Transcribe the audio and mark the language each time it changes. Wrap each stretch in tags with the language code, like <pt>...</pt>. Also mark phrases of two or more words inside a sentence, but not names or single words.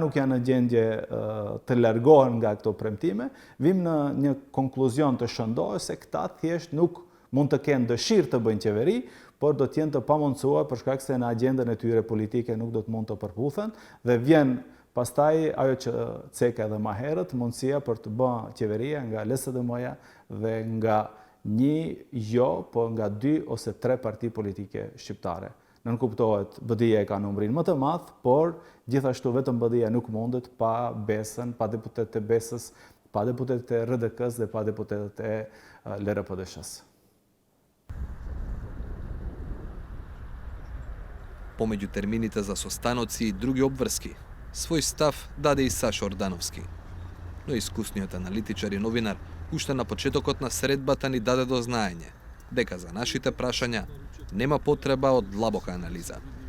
<sq>nuk janë në gjendje të largohen nga këto premtime, vim në një konkluzion të shëndohet se këta thjesht nuk mund të kenë dëshirë të bëjnë qeveri, por do të jenë të pamundësuar për shkak se në agjendën e tyre politike nuk do të mund të përputhen dhe vjen pastaj ajo që ceka edhe më herët, mundësia për të bërë qeveria nga LSDM-ja dhe nga nga 2 ose 3 parti politike shqiptare. Nënkuptohet, BDI-ja ka numrin më të madh, por gjithashtu vetëm BDI-ja nuk mundet pa besën, pa deputetët e besës, pa deputetët e RDK-s dhe pa deputetët e LRPDSH-s.</sq> <mk>Помеѓу термините за состаноци и други обврски, свој став даде и Сашо Ордановски. Но искусниот аналитичар и новинар уште на почетокот на средбата ни даде до знаење дека за нашите прашања нема потреба од длабока анализа.</mk>